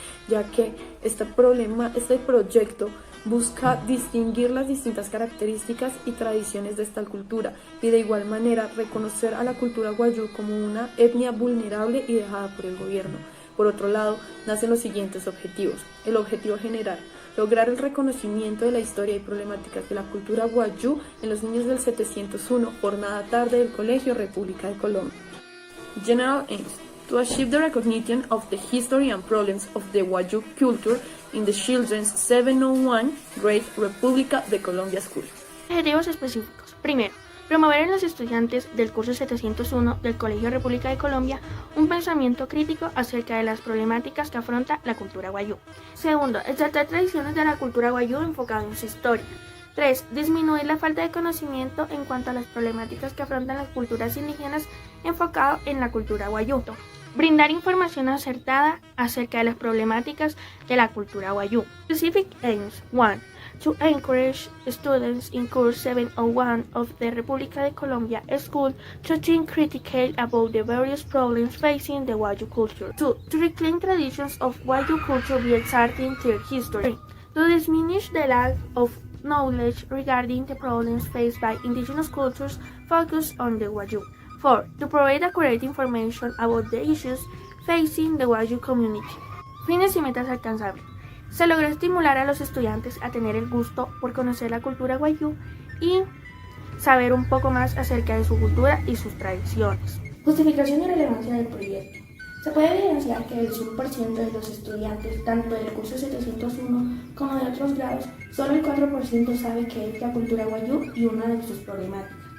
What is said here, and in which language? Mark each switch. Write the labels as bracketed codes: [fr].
[es] Ya que este proyecto busca distinguir las distintas características y tradiciones de esta cultura y de igual manera reconocer a la cultura Wayuu como una etnia vulnerable y dejada por el gobierno. Por otro lado, nacen los siguientes objetivos. El objetivo general: lograr el reconocimiento de la historia y problemáticas de la cultura Wayuu en los niños del 701 Jornada Tarde del Colegio República de Colombia. [en] General aims: to achieve the recognition of the history and problems of the Wayuu culture in the children's 701 Grade República de Colombia School. [es] Objetivos específicos. Primero, promover en los estudiantes del curso 701 del Colegio República de Colombia un pensamiento crítico acerca de las problemáticas que afronta la cultura Wayuu. Segundo, exaltar tradiciones de la cultura Wayuu enfocado en su historia. 3. Disminuir la falta de conocimiento en cuanto a las problemáticas que afrontan las culturas indígenas enfocado en la cultura Wayuu. Brindar información acertada acerca de las problemáticas de la cultura Wayuu. [en] Specific aims. 1. To encourage students in course 701 of the República de Colombia School to think critically about the various problems facing the Wayuu culture. 2. To reclaim traditions of Wayuu culture by exalting their history. 3. To diminish the lack of knowledge regarding the problems faced by indigenous cultures focused on the Wayuu. 4. To provide accurate information about the issues facing the Wayuu community. [es] Fines y metas alcanzables. Se logró estimular a los estudiantes a tener el gusto por conocer la cultura Wayuu y saber un poco más acerca de su cultura y sus tradiciones. Justificación y relevancia del proyecto. Se puede evidenciar que el 100% de los estudiantes, tanto del curso 701 como de otros grados, solo el 4% sabe qué es la cultura Wayuu y una de sus problemáticas.